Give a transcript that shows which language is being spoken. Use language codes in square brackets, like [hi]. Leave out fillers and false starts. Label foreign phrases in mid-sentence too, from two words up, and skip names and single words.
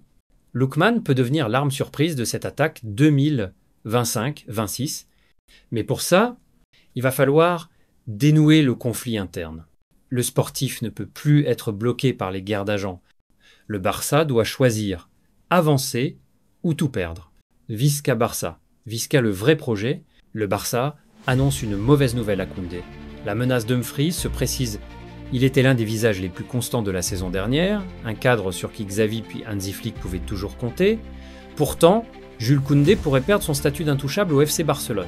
[fr] Lookman peut devenir l'arme surprise de cette attaque 2025-26. Mais pour ça, il va falloir dénouer le conflit interne. Le sportif ne peut plus être bloqué par les guerres d'agents. Le Barça doit choisir, avancer ou tout perdre. Visca Barça. Visca le vrai projet. Le Barça annonce une mauvaise nouvelle à Koundé. La menace Dumfries se précise. Il était l'un des visages les plus constants de la saison dernière, un cadre sur qui Xavi puis Hansi Flick pouvaient toujours compter. Pourtant, Jules Koundé pourrait perdre son statut d'intouchable au FC Barcelone.